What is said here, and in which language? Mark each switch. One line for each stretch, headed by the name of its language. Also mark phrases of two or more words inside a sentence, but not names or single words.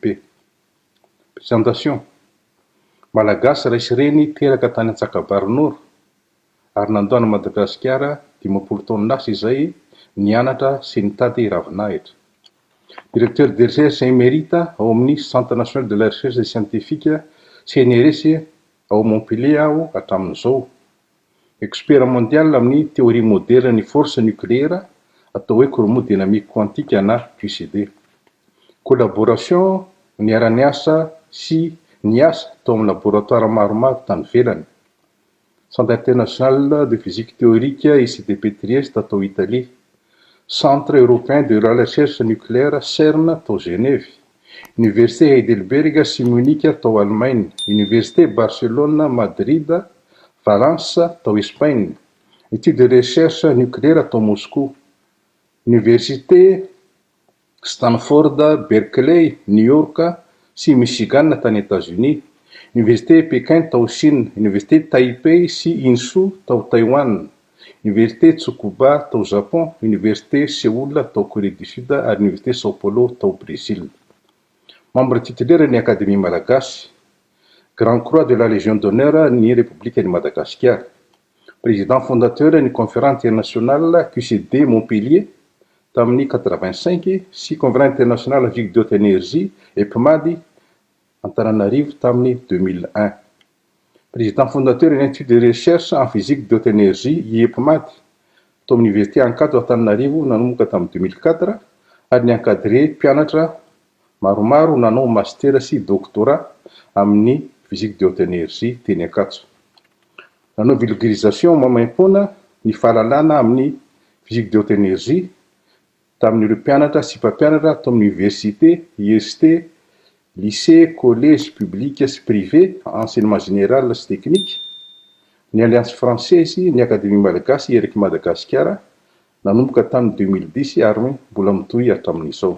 Malagasy: Présentation: Malagasy raisy reny teraka tany Antsakabarinoro ary nandoana Madagasikara 10 taona lasa izay nianatra sy nitady ravinahitra.
French: Directeur de recherche émérite
Malagasy: ao amin'ny
French: Centre national de la recherche scientifique CNRS
Malagasy: ao Montpellier aho hatramin'izao.
French: Expert mondial amin'ny théorie moderne ny force nucléaire
Malagasy: atao hoe
French: courant dynamique quantique na QCD.
Malagasy: Collaboration ny ara-niasa sy ny asa tao amin'ny laboratoire maromaro tany ivelany.
French: Centre international de physique théorique ICDP Trieste atao Italie. Centre européen de la recherche nucléaire CERN atao Genève. Université Heidelberg sy Munich atao Allemagne. Université Barcelone, Madrid, Valence atao Espagne. Études de recherche nucléaire atao Moscou. Université Stanford, Berkeley, New York sy Michigan tany États-Unis. Université Pékin tao Chine. Université Taipei sy Insu tao Taïwan. Université Tsukuba tao Japon. Université Séoul tao Corée du Sud ary Université Sao Paulo tao Brésil. Membre titulaire ny Académie Malagasy. Grand Croix de la Légion d'honneur ny République de Madagascar. Président fondateur ny Conférence internationale QCD Montpellier
Malagasy: tamin'ny 85 sy
French: Conférence internationale physique de haute énergie EPMAD Antananarivo tamin'ny 2001. Président fondateur de l'Institut de recherche en physique de haute énergie IEPMAD
Malagasy: tao amin'ny
French: Université Ankado Antananarivo
Malagasy: nanomboka tamin'ny 2004 ary niankadré mpianatra maromaro nanao
French: master sy doctorat amin'ny physique de haute énergie teny Ankatso.
Malagasy: Nanao vulgarisation mamaimpoana ny fahalalana amin'ny
French: physique de haute énergie
Malagasy: tamin'ireo mpianatra sy mpampianatra tao amin'ny université, IST, lycée,
French: collège public
Malagasy: sy privé,
French: enseignement général
Malagasy: sy technique, ny Alliance française, ny Académie Malagasy eriky Madagasikara nanomboka tamin'ny 2010 ary mbola mitohy hatramin'izao.